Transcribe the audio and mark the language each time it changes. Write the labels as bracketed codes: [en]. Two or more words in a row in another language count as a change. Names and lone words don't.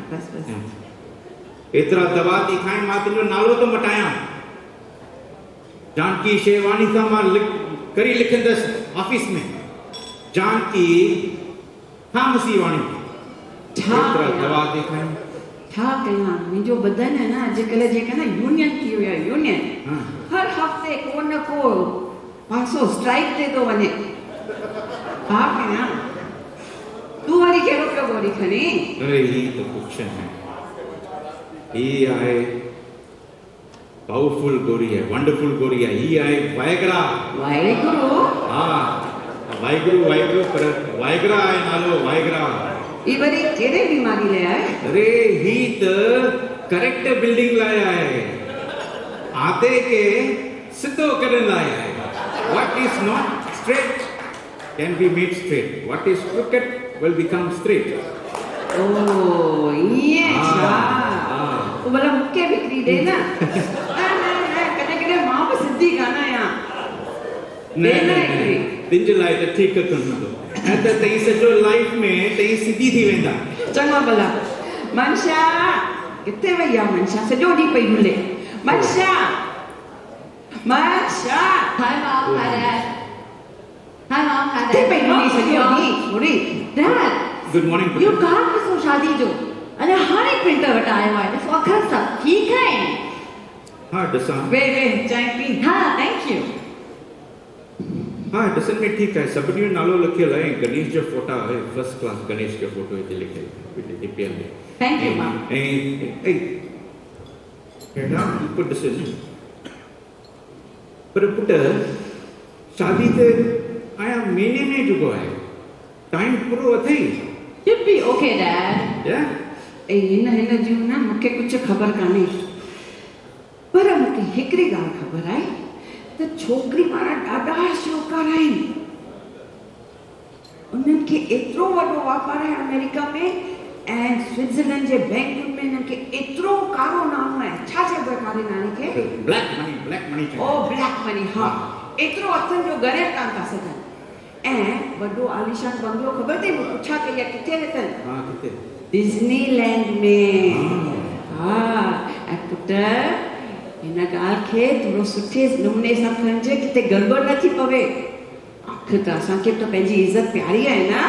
[sd] एतिरा दवा थी खाए मां तुंहिंजो नालो थो मटायां जानकी शेरवानी सां मां करी लिखंदसि ऑफिस में जानकी फार्मेसी वाणी एतिरा दवा थी खाए छा कयां मुंहिंजो बदन है ना अॼुकल्ह जेका न यूनियन थी वियो आहे यूनियन हर हफ़्ते को न को पासो स्ट्राइक ते थो वञे छा कयां तूं वरी कहिड़ो पियो गोरी खणी अरे ही [hi] तो कुछ है [sd] ही आहे पावरफुल गोरी है वंडरफुल गोरी है ही आहे वायग्रा हाँ वायगुरु पर वायग्रा आहे नालो वायग्रा ई वरी कहिड़े बीमारी लाइ आहे अरे ही त करेक्टर बिल्डिंग लाइ आहे आते के सिद्धो करण लाइ आहे [en] what is not straight can be made straight what is crooked will become straight [sd] ओ ये छा ओ भला मूंखे विकिरी ॾे न कॾहिं कॾहिं मां बि सिधी कान आहियां न तुंहिंजे लाइ त ठीकु हूंदो ऐं त तई सॼो लाइफ में तई सिधी थी वेंदा चङो भला मनशा किथे वई आहे मनशा सॼो ॾींहुं पई डुले मनशा [en] Hi mom, hi dad. Hi mom, hi dad. [sd] किथे पई डुली सॼो ॾींहुं थोरी [en] Dad. good morning You can't miss [sd] शादी जो अने हाणे प्रिंटर वटायो आहे ॾिसो अखर सभु ठीकु आहिनि हाँ ॾिसां वे चाय पी हाँ [en] thank you [sd] हाँ ॾिसण में ठीकु आहे सभिनी जो नालो लिखियलु आहे गणेश जो फोटा आहे [en] first class [sd] गणेश जो फोटो हिते लिखियलु डिपियल में [en] thank you [sd] मां ऐं हेॾा पुट ॾिसजे पर पुट शादी ते आया महीने में चुको आहे टाइम पूरो अथई [en] You'll be okay, Dad. Yeah? [sd] हिन जूं न मूंखे कुझु ख़बर कान्हे पर मूंखे हिकिड़ी ॻाल्हि ख़बर आहे त छोकिरी वारा ॾाढा शौक़ार आहिनि उन्हनि खे एतिरो वॾो वापारु आहे अमेरिका में ऐं स्विट्ज़रलैंड जे बैंकुनि में हिननि खे एतिरो कारो नालो आहे छा चइबो आहे कारे नाले खे [en] black money [sd] ओ [en] black money [sd] हा एतिरो हथनि जो ॻणियल कान था सघनि ऐं वॾो आलीशान बंगलो ख़बर अथई मूं पुछा कई आहे किथे अथनि हाँ किथे डिज़नीलैंड में हा ऐं पुट हिन ॻाल्हि खे थोरो सुठे नमूने सां खणिजे किथे गड़बड़ न थी पवे आख़िर त असांखे त पंहिंजी इज़त प्यारी आहे न